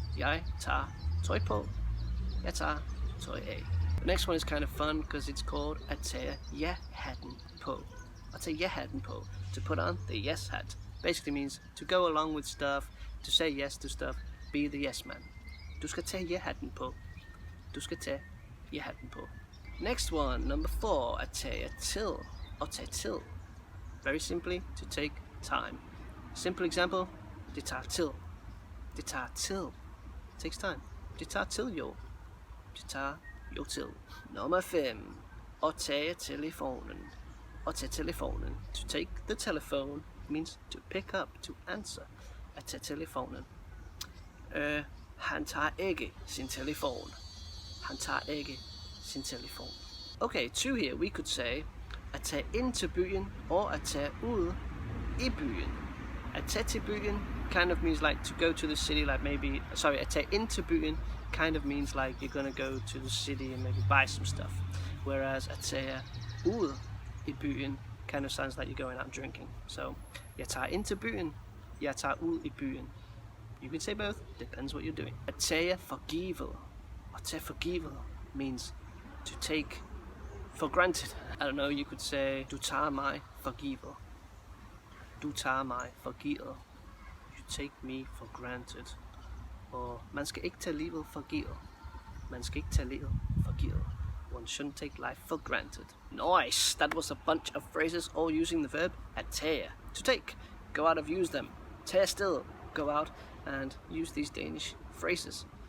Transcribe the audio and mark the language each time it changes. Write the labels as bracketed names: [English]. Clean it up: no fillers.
[Danish] Jeg tager tøj på. Jeg tager tøj af. [English] The next one is kind of fun because it's called [Danish] at tage ja-hatten på. [English] At tage ja-hatten på. To put on the yes hat. Basically means to go along with stuff, to say yes to stuff, be the yes man. [Danish] Du skal tage ja-hatten på. Du skal tage ja-hatten på. [English] Next one, number 4, [Danish] at tage til, [English] or tage til. Very simply, to take time. Simple example, [Danish] det tager til. Det tager til. [English] Takes time. [Danish] Det tager til jo. Det tager jo til. Nummer 5, at tage telefonen. At tage telefonen. [English] To take the telephone means to pick up, to answer. [Danish] At tage telefonen. Han tager ikke sin telefon. Han tager ikke sin telefon. [English] Okay, 2 here, we could say [Danish] at tage ind til byen, [English] or [Danish] at tage ud i byen. At tage til byen [English] kind of means like to go to the city, like maybe, sorry, [Danish] at tage ind til byen [English] kind of means like you're gonna go to the city and maybe buy some stuff. Whereas [Danish] at tage ud i byen [English] kind of sounds like you're going out drinking. [Danish] So, jeg tager ind til byen, jeg tager ud i byen. [English] You can say both, depends what you're doing. [Danish] At tage for givet. [English] At tage for givet means to take for granted. I don't know, you could say [Danish] du tager mig for givet. Du tager mig for givet. [English] You take me for granted. [Danish] Or man skal ikke tage livet for givet. Man skal ikke tage livet for givet. [English] One shouldn't take life for granted. Nice! That was a bunch of phrases all using the verb at tage. To take. Go out and use them. [Danish] Tage afsted. [English] Go out and use these Danish phrases.